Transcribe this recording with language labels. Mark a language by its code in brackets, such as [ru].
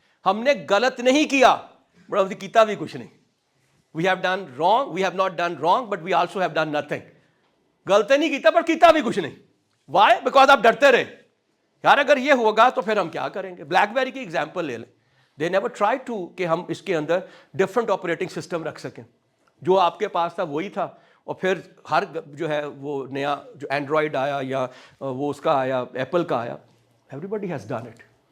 [ur] ہم نے غلط نہیں کیا, بڑا کیتا بھی کچھ نہیں. [en] we have not done wrong but we also have done nothing. [pa] غلطی نہیں کیتا پر کیتا بھی کچھ نہیں. [en] why? [ur] because آپ ڈرتے رہے. یار اگر یہ ہوگا تو پھر ہم کیا کریں گے؟ بلیک بیری کی ایگزامپل لے لیں. [en] they never try to [ur] کہ ہم اس کے اندر ڈفرنٹ آپریٹنگ سسٹم رکھ سکیں. جو آپ کے پاس تھا وہی تھا, اور پھر ہر جو ہے وہ نیا جو اینڈرائڈ آیا یا وہ اس کا آیا, ایپل کا آیا, [en] Everybody has done it.